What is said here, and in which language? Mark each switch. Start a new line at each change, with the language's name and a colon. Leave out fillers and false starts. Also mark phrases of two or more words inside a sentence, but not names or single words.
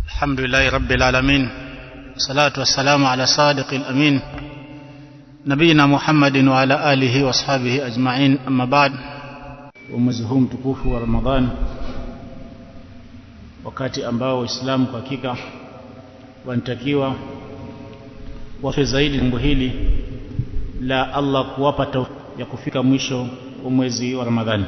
Arabic: الحمد لله رب العالمين والصلاة والسلام على صادق الأمين نبينا محمد وعلى آله واصحابه أجمعين أما بعد.
Swahili: Mwezi huu mtukufu wa Ramadhan, wakati ambao Waislamu kwa hakika wanatakiwa wafe zaidi jambo hili la Allah kuwapa tawfik ya kufika mwisho wa mwezi wa Ramadhani.